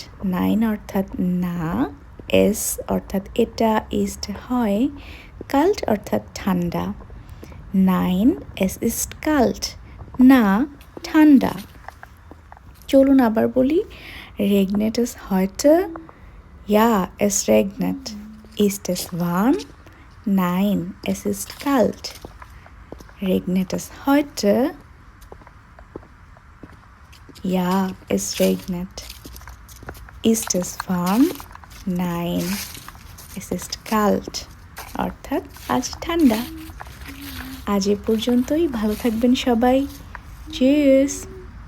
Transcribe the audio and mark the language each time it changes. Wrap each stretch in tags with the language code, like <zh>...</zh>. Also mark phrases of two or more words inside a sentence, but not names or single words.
<bn>নাইন অর্থাৎ না, এস অর্থাৎ এটা, ইস্ট হয়, কাল্ট অর্থাৎ ঠান্ডা।</bn> <de>Nein es ist kalt,</de> <bn>না ঠান্ডা। চলুন আবার বলি।</bn> <de>Regnet es heute. Ja, es regnet. Ist es warm? Nein, es ist kalt. Regnet es heute? Ja, es regnet. Ist es warm? Nein, es ist kalt.</de> <bn>অর্থাৎ আজ ঠান্ডা। আজ এ পর্যন্তই, ভালো থাকবেন সবাই। চিয়ার্স।</bn>